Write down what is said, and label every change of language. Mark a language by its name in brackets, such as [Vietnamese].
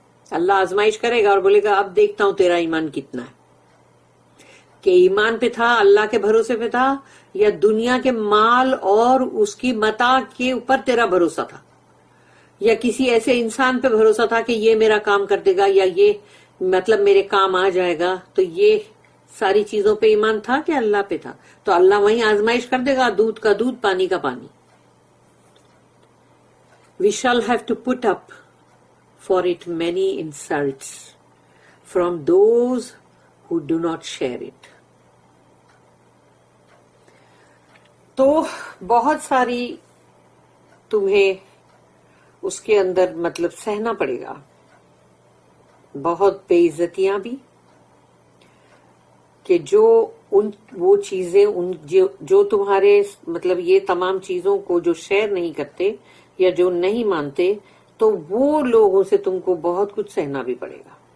[Urdu] اللہ آزمائش کرے گا اور بولے گا اب دیکھتا ہوں تیرا ایمان کتنا ہے, کہ ایمان پہ تھا, اللہ کے بھروسے پہ تھا, یا دنیا کے مال اور اس کی متاع کے اوپر تیرا بھروسہ تھا, یا کسی ایسے انسان پہ بھروسہ تھا کہ یہ میرا کام کر دے گا یا یہ مطلب میرے کام آ جائے گا. تو یہ ساری چیزوں پہ ایمان تھا کہ اللہ پہ تھا, تو اللہ وہیں آزمائش کر دے گا, دودھ کا دودھ پانی کا پانی. [English] We shall have to put up for it many insults from those who do not share it. [Urdu] تو بہت ساری تمہیں اس کے اندر مطلب سہنا پڑے گا, بہت بے عزتیاں بھی, کہ جو وہ چیزیں جو تمہارے مطلب یہ تمام چیزوں کو جو شیئر نہیں کرتے یا جو نہیں مانتے, تو وہ لوگوں سے تم کو بہت کچھ سہنا بھی پڑے گا.